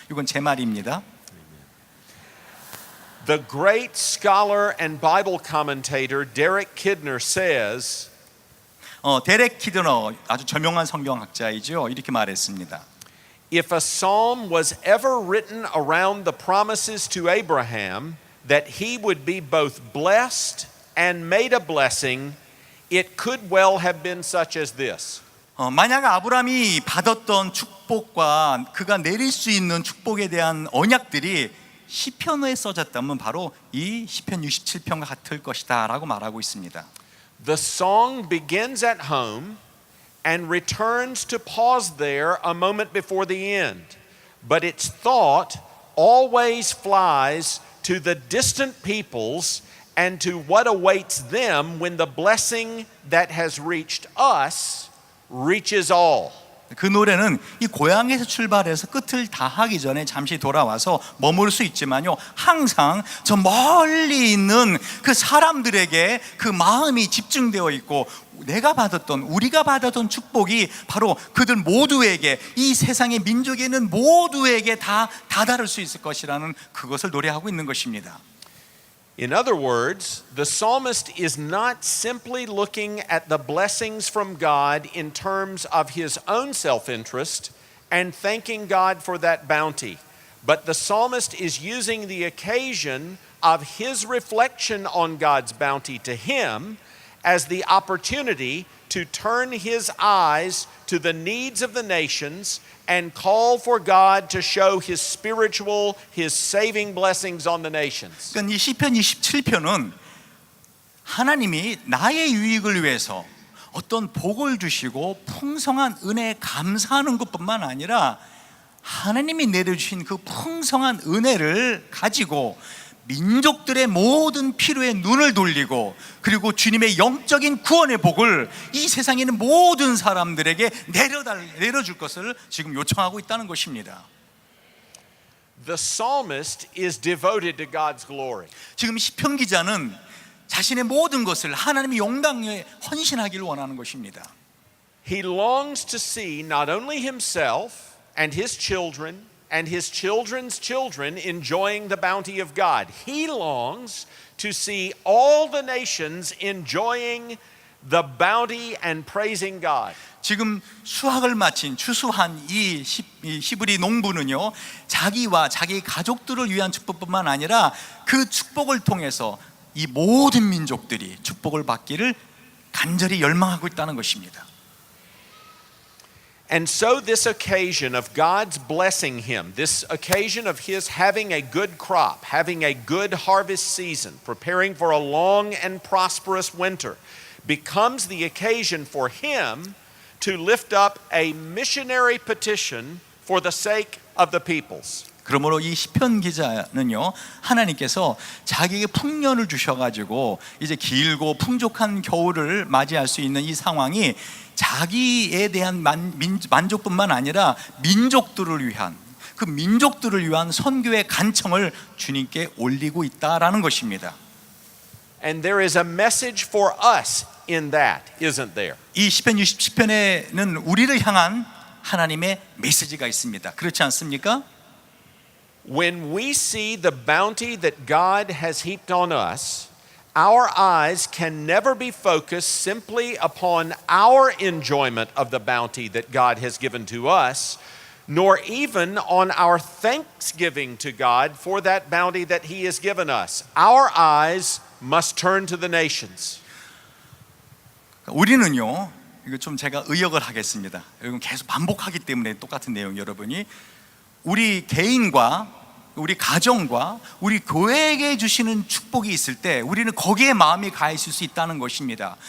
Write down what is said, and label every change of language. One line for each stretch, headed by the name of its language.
Korean: 이건 제 말입니다.
English: The great scholar and Bible commentator Derek Kidner says,
Korean: 데렉 키드너, 아주 저명한 성경학자이죠. 이렇게 말했습니다.
English: if a psalm was ever written around the promises to Abraham that he would be both blessed and made a blessing, it could well have been such as this.
Korean: 만약 아브라함이 받았던 축복과 그가 내릴 수 있는 축복에 대한 언약들이 시편에 써졌다면 바로 이 시편 67편과 같을 것이다 라고 말하고 있습니다.
English: The song begins at home and returns to pause there a moment before the end, but its thought always flies to the distant peoples and to what awaits them when the blessing that has reached us reaches all.
Korean: 그 노래는 이 고향에서 출발해서 끝을 다 하기 전에 잠시 돌아와서 머물 수 있지만요, 항상 저 멀리 있는 그 사람들에게 그 마음이 집중되어 있고, 내가 받았던, 우리가 받았던 축복이 바로 그들 모두에게, 이 세상의 민족에 있는 모두에게 다 다다를 수 있을 것이라는 그것을 노래하고 있는 것입니다.
English: In other words, the psalmist is not simply looking at the blessings from God in terms of his own self-interest and thanking God for that bounty, but the psalmist is using the occasion of his reflection on God's bounty to him as the opportunity to turn his eyes to the needs of the nations and call for God to show his spiritual, his saving blessings on the nations.
Korean: 그러니까 이 시편 27편은 하나님이 나의 유익을 위해서 어떤 복을 주시고 풍성한 은혜에 감사하는 것뿐만 아니라 하나님이 내려주신 그 풍성한 은혜를 가지고 민족들의 모든 필요에 눈을 돌리고, 그리고 주님의 영적인 구원의 복을 이 세상에 있는 모든 사람들에게 내려줄 것을 지금 요청하고 있다는 것입니다.
English: The psalmist is devoted to God's glory.
Korean: 지금 시편 기자는 자신의 모든 것을 하나님의 영광에 헌신하기를 원하는 것입니다.
English: He longs to see not only himself and his children and his children's children enjoying the bounty of God. He longs to see all the nations enjoying the bounty and praising God.
Korean: 지금 수학을 마친 추수한 이 히브리 농부는요, 자기와 자기 가족들을 위한 축복뿐만 아니라 그 축복을 통해서 이 모든 민족들이 축복을 받기를 간절히 열망하고 있다는 것입니다.
English: And so this occasion of God's blessing him, this occasion of his having a good crop, having a good harvest season, preparing for a long and prosperous winter, becomes the occasion for him to lift up a missionary petition for the sake of the peoples.
Korean: 그러므로 이 시편 기자는요, 하나님께서 자기에게 풍년을 주셔가지고 이제 길고 풍족한 겨울을 맞이할 수 있는 이 상황이 자기에 대한 만족뿐만 아니라 민족들을 위한, 그 민족들을 위한 선교의 간청을 주님께 올리고 있다라는 것입니다.
English: And there is a message for us in that, isn't there?
Korean: 이 시편 67편에는 우리를 향한 하나님의 메시지가 있습니다. 그렇지 않습니까?
English: When we see the bounty that God has heaped on us, our eyes can never be focused simply upon our enjoyment of the bounty that God has given to us, nor even on our thanksgiving to God for that bounty that He has given us. Our eyes must turn to the nations.
Korean: 우리는요, 이거 좀 제가 의역을 하겠습니다. 이건 계속 반복하기 때문에 똑같은 내용, 여러분이 우리 개인과 우리 가정과 우리 교회에게 주시는 축복이 있을 때 우리는 거기에 마음이 가 있을 수 있다는 것입니다.